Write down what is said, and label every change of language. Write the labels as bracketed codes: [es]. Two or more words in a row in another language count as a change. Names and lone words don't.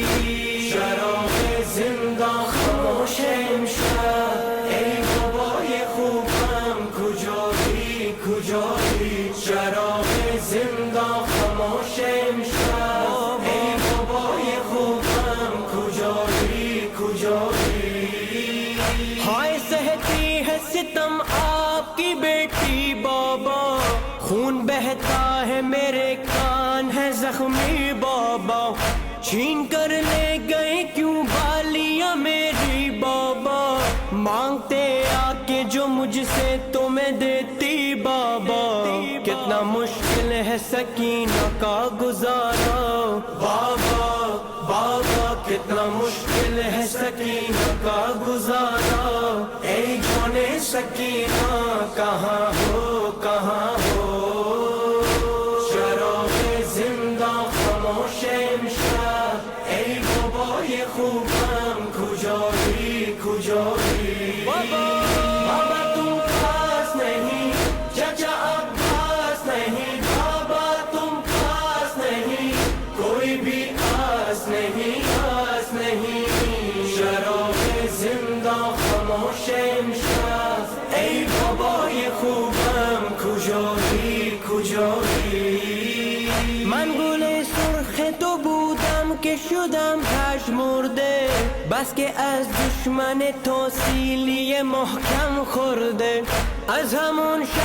[fa] چراغ زندان خاموش امشب، ای بابای خوبم کجایی؟ کجایی؟ چراغ زندان خاموش امشب، ای بابای خوبم کجایی؟ کجایی؟ [ur] ہائے سہتی ہے ستم آپکی بیٹی بابا، خون بہتا ہے میرے کان ہے زخمی بابا، چھین کر لے گئے کیوں بالیاں میری بابا، مانگتے آ کے جو مجھ سے تو میں دیتی بابا، کتنا مشکل ہے سکینہ کا گزارا بابا، بابا کتنا مشکل ہے سکینہ کا گزارا، اے جانِ سکینہ کہاں ہو، کہاں ہو? [fa] چراغ زنده خاموش امشب، ای بابای خوبم کجایی؟ کجایی؟ [ur] بابا تم پاس نہیں، چاچا عباس نہیں، بابا تم پاس نہیں، کوئی بھی آس نہیں، آس نہیں. [fa] چراغ زنده خاموش [ur] امشب، ای بابای خوبم کجایی؟ کجایی؟ [fa] من گل سرخ تو بودم که شدم پژمرده، بس که از دشمن تو سیلی محکم خورده، از همون